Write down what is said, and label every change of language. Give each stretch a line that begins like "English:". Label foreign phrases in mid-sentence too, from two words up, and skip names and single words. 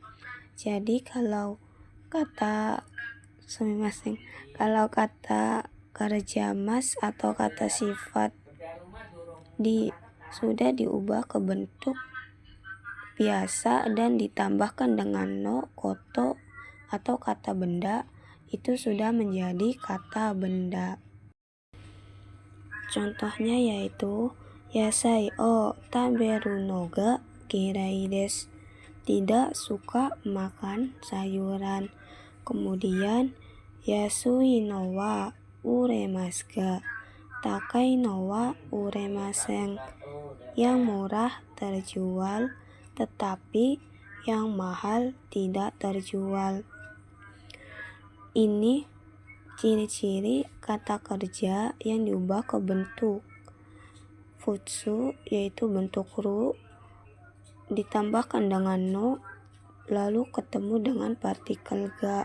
Indonesian: Jadi kalau kata kerja mas atau kata sifat sudah diubah ke bentuk biasa dan ditambahkan dengan no, koto atau kata benda, itu sudah menjadi kata benda. Contohnya yaitu
Japanese: 野菜を食べるのが嫌いです.
Indonesian: Tidak suka makan sayuran.
Japanese: Kemudian 安いのは売れますが高いのは売れません.
Indonesian: Yang murah terjual tetapi yang mahal tidak terjual. Ini ciri-ciri kata kerja yang diubah ke bentuk futsu yaitu bentuk ru ditambahkan dengan no lalu ketemu dengan partikel ga.